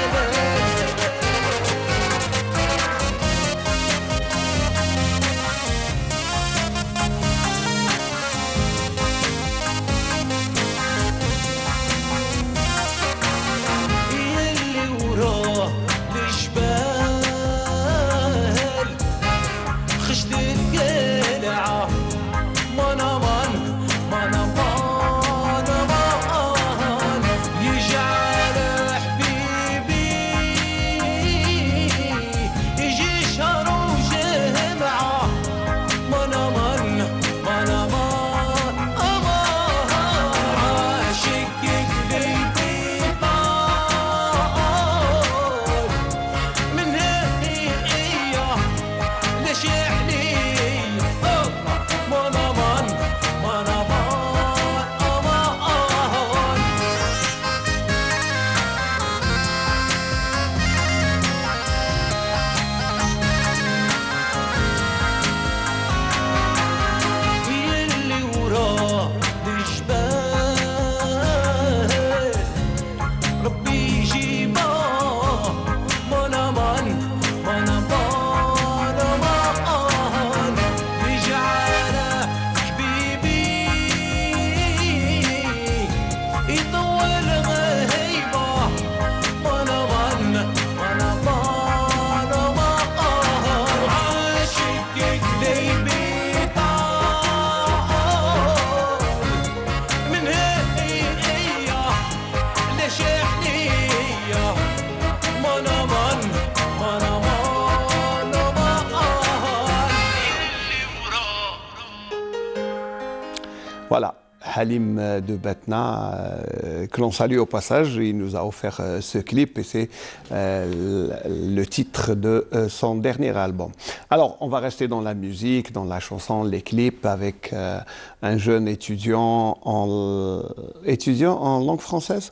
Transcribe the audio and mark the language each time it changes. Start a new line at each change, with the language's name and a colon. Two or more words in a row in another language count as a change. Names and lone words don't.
Arabic: يلي وراه الجبال خشت القلعة مانا مان مانا مانا مان يجعل حبيبي يجي شهر وجمعة مانا مان مانا مان عاشق قلبي طال من هي ليش علي مانا مان مانا مان يلي وراه الجبال ربي يجيبه مانا مان مانا مانا مان يجعل حبيبي يطول غيبه مانا مان مانا مانا مان عاشق قلبي طال من هي ليش عليا مانا مان مانا مانا مان
French: Voilà, Halim de Batna, que l'on salue au passage, il nous a offert ce clip et c'est le titre de son dernier album. Alors, on va rester dans la musique, dans la chanson, les clips avec un jeune étudiant en langue française.